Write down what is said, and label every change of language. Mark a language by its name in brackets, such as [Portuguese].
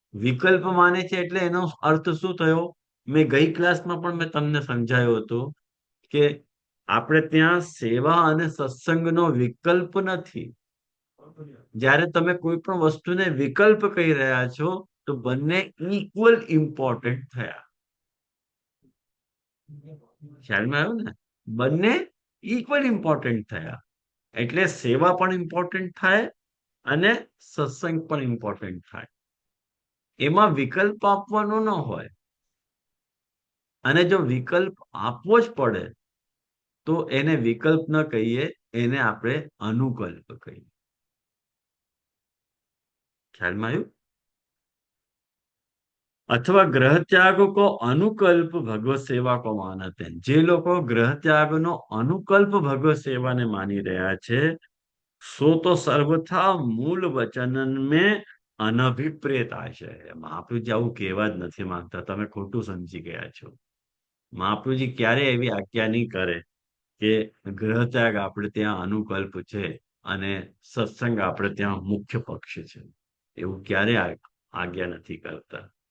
[Gujarati] વિકલ્પ માને છે એટલે એનો અર્થ શું થયો? મેં ગઈ ક્લાસમાં પણ મેં તમને સમજાયું હતું કે આપણે ત્યાં સેવા અને સત્સંગનો વિકલ્પ નથી। જ્યારે તમે કોઈ પણ વસ્તુને વિકલ્પ કહી રહ્યા છો તો બંને ઇક્વલ ઇમ્પોર્ટન્ટ થયા। ખ્યાલમાં આવ્યું ને? બંને ઇક્વલ ઇમ્પોર્ટન્ટ થયા, એટલે સેવા પણ ઇમ્પોર્ટન્ટ થાય અને સત્સંગ પણ ઇમ્પોર્ટન્ટ થાય। એમાં વિકલ્પ આપવાનો ન હોય, અને જો વિકલ્પ આપવો જ પડે તો એને વિકલ્પ ન કહીએ, એને આપણે અનુકલ્પ કહીએ। ખ્યાલમાં આવ્યું? [Hindi] अथवा ग्रह त्याग को अनुकल्प भगवत सेवा को मानते हैं। [Gujarati] जे लोको ग्रह त्याग नो अनुकल्प भगवत सेवा ने मानी रहा छे, [Hindi] सो तो सर्वथा मूल वचन में अनभिप्रेत आशय है। [Gujarati] महाप्रभु जी आવું કહેવા જ નથી માંગતા, તમે ખોટું સમજી ગયા છો। महाप्रभु जी ક્યારે એવી આજ્ઞા નહીં કરે કે ગ્રહ ત્યાગ આપણે ત્યાં અનુકલ્પ છે અને સત્સંગ આપણે ત્યાં મુખ્ય પક્ષ છે, એવું ક્યારે આજ્ઞા નથી કરતા।